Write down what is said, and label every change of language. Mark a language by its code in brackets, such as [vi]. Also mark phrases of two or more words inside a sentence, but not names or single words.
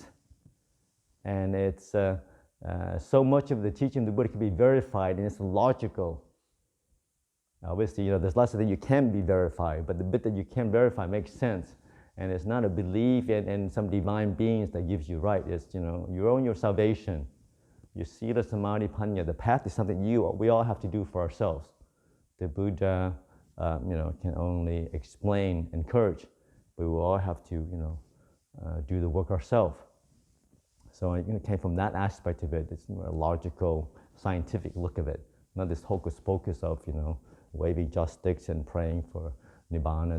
[en] And it's so much of the teaching of the Buddha can be verified, and it's logical. Obviously, there's lots of things you can't be verified, but the bit that you can verify makes sense. And it's not a belief in some divine beings that gives you right. It's, you own your salvation. [pi] Your sila, samadhi, panya. [en] The path is something we all have to do for ourselves. The Buddha, can only explain, encourage, but we all have to, do the work ourselves. So it came from that aspect of it. It's more a logical, scientific look of it, not this hocus pocus of, waving joysticks and praying for Nibbana.